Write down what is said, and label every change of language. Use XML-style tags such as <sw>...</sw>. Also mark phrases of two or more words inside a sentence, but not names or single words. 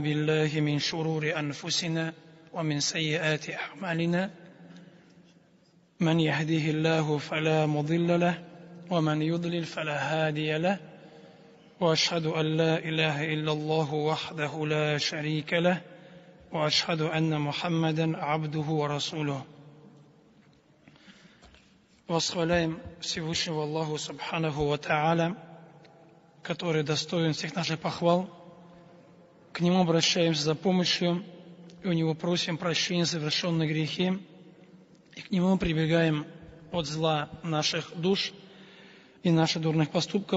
<ar>بالله من شرور أنفسنا ومن سيئات أعمالنا من يهده الله فلا مضل له ومن يضلل فلا هادي له وأشهد أن لا إله إلا الله وحده لا شريك له وأشهد أن محمدا عبده ورسوله.</ar> <ru>Восхваляем Всевышнего Аллаху</ru> <ar>سبحانه وتعالى,</ar> <ru>который достоин всех наших похвал. К Нему обращаемся за помощью, и у Него просим прощения за совершенные грехи, и к Нему прибегаем от зла наших душ и наших дурных поступков.</ru>